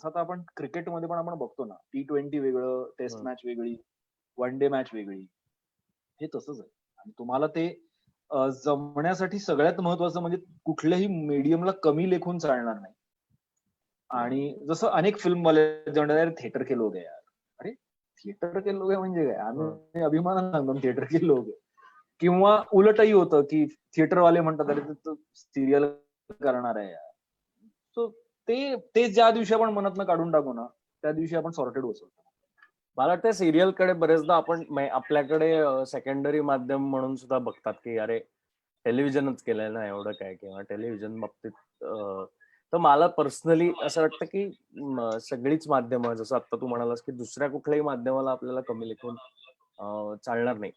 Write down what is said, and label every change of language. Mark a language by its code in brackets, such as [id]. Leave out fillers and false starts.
[mr] जसं आता आपण क्रिकेटमध्ये पण आपण बघतो ना, T20 वेगळं, टेस्ट मॅच वेगळी, वन डे मॅच वेगळी. हे तसंच आहे. आणि तुम्हाला ते जमण्यासाठी सगळ्यात महत्वाचं म्हणजे कुठल्याही मीडियमला कमी लेखून चालणार नाही. आणि जसं अनेक फिल्मवाले म्हणतात, [hi] थिएटर के लोग है यार. [mr] अरे [hi] थिएटर के लोग है [mr] म्हणजे काय? आम्ही अभिमानाने सांगतो [hi] थिएटर के लोग है. [mr] किंवा उलटही होतं की थिएटरवाले म्हणतात, अरे सिरियल करणार आहे यार. सो ते ज्या दिवशी आपण मनातनं काढून टाकू ना, त्या दिवशी आपण सॉर्टेड होतो. मला वाटतं सिरियल कडे बरेचदा आपण आपल्याकडे सेकंडरी माध्यम म्हणून सुद्धा बघतात की अरे टेलिव्हिजनच केलंय ना एवढं काय, किंवा टेलिव्हिजन बाबतीत तर मला पर्सनली असं वाटतं की सगळीच माध्यमं, जसं आता तू म्हणालास की दुसऱ्या कुठल्याही माध्यमाला आपल्याला कमी लेखून चालणार नाही.